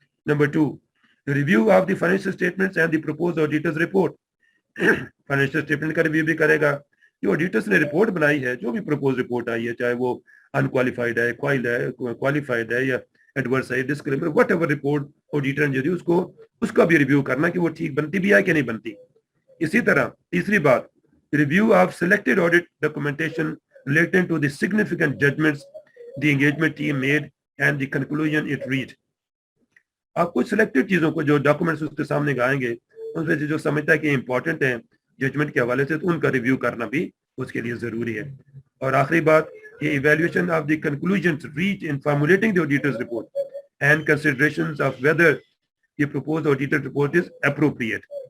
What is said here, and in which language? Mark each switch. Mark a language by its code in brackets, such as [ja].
[hi] Number 2, [en] review of the financial statements and the proposed auditors report, [hi] financial statement का review भी करेगा, जो auditors ने रिपोर्ट बनाई है, जो भी प्रपोज रिपोर्ट आई है, चाहे वो अनक्वालिफाइड है, क्वालिफाइड है या एडवर्स है, डिस्क्लेमर, व्हाटएवर रिपोर्ट ऑडिटर ने दी उसका भी रिव्यू करना कि वो ठीक बनती भी है कि नहीं बनती। इसी तरह तीसरी बात, [en] Review of selected audit documentation relating to the significant judgments the engagement team made and the conclusion it reached। [hi] आप कुछ सिलेक्टेड चीजों को जो डॉक्यूमेंट्स उसके सामने आएंगे उनमें से जो समझता है कि इंपॉर्टेंट है जजमेंट के हवाले से, तो उनका रिव्यू करना भी उसके लिए जरूरी है। और आखिरी बात, ये [en] Evaluation of the conclusions reach in formulating the auditors report and considerations of whether the proposed auditor report is appropriate.